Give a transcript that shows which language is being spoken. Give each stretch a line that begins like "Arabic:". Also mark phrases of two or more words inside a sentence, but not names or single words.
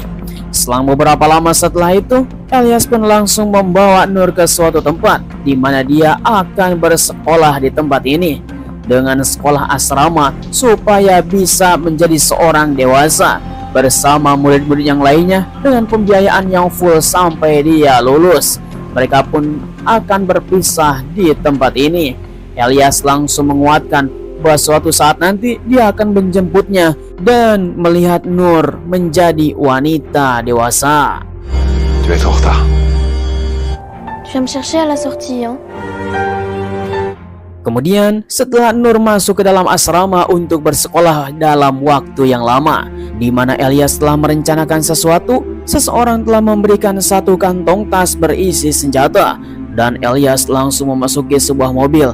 Indonesian: Selang beberapa lama setelah itu, Elias pun langsung membawa Nur ke suatu tempat di mana dia akan bersekolah di tempat ini dengan sekolah asrama supaya bisa menjadi seorang dewasa bersama murid-murid yang lainnya dengan pembiayaan yang full sampai dia lulus. Mereka pun akan berpisah di tempat ini. Elias langsung menguatkan bahwa suatu saat nanti dia akan menjemputnya dan melihat Nur menjadi wanita dewasa.
French: Tu vas être en retard. Tu viens me chercher à la sortie, hein?
Indonesian: Kemudian setelah Nur masuk ke dalam asrama untuk bersekolah dalam waktu yang lama, di mana Elias telah merencanakan sesuatu, seseorang telah memberikan satu kantong tas berisi senjata dan Elias langsung memasuki sebuah mobil.